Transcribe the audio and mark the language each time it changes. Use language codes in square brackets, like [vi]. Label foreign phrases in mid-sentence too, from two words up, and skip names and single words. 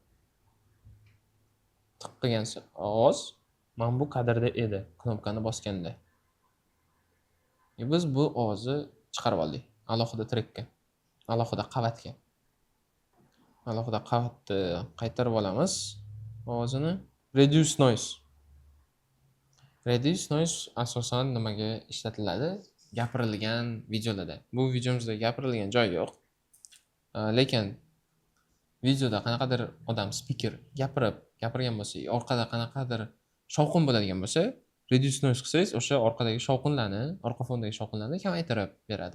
[uz] Tiq qilgan ovoz mana bu kadrda edi, knopkani bosganda. Biz bu ovozni chiqarib oldik alohida trekka, alohida qavatga. Alohida qavatni qaytarib olamiz ovozini. [en] Reduce noise. Reduce noise [uz] asosan nimaga ishlatiladi? Gapirilgan videolarda. Bu videomizda gapirilgan joy yo'q. Lekin videoda qanaqadir odam speaker gapirgan bo'lsa, orqada qanaqadir shovqin bo'ladigan bo'lsa, [en] reduce noise [uz] qilsangiz, o'sha orqadagi shovqinlarni, orqa fondagi shovqinlarni kamaytirib beradi.